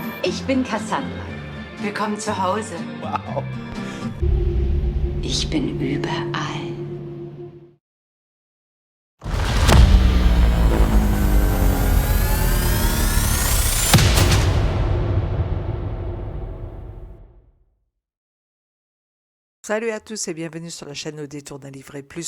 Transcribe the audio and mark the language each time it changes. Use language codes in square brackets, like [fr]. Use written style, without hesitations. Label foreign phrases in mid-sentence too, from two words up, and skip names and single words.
[de] Ich bin Cassandra. Willkommen zu Hause. Wow. Ich bin überall. [fr] Salut à tous et bienvenue sur la chaîne Au détour d'un livre et plus.